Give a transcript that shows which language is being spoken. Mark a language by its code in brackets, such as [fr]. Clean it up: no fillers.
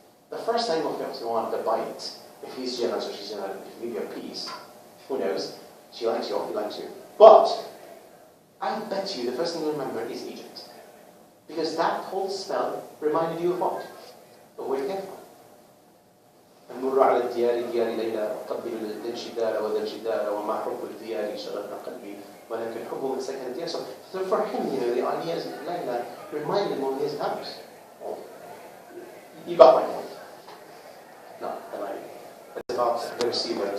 [en] The first thing, of course, you want the bite. If he's generous or she's generous, if you give you a piece, who knows? She likes you or he likes you. But I bet you the first thing you remember is Egypt. Because that whole smell reminded you of what? Of where you came from. [ar] نمر على الديار ديار ليلى قبل الجدار وذا الجدار وما حب الديار شغلنا قلبي ولكن حبه من سكن الديار. [en] So for him, the idea is Layla reminded him of his house. Oh, you got my point. No, it's about the receiver.